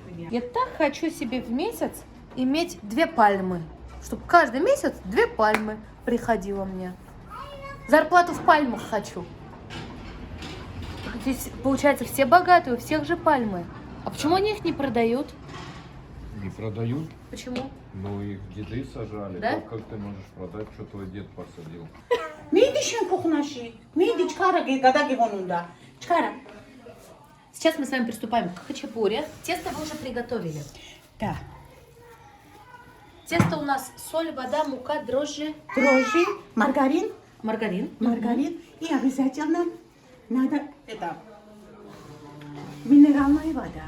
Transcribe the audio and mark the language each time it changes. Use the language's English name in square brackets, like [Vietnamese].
[Russian] Я так хочу себе в месяц иметь 2 пальмы. Чтобы каждый месяц 2 пальмы приходило мне. Зарплату в пальмах хочу. Здесь, получается, все богатые, у всех же пальмы. А почему они их не продают? Не продают, Почему? но их деды сажали. Да? Как ты можешь продать, что твой дед посадил? [Georgian] მიდი შენ ქუხნაში მიდი ჩქარა გადაგიღონ უნდა ჩქარა [Russian] Сейчас мы с вами приступаем к хачапури. Тесто вы уже приготовили. да Тесто у нас соль, вода, мука, дрожжи, дрожжи маргарин маргарин. и обязательно надо это минеральная вода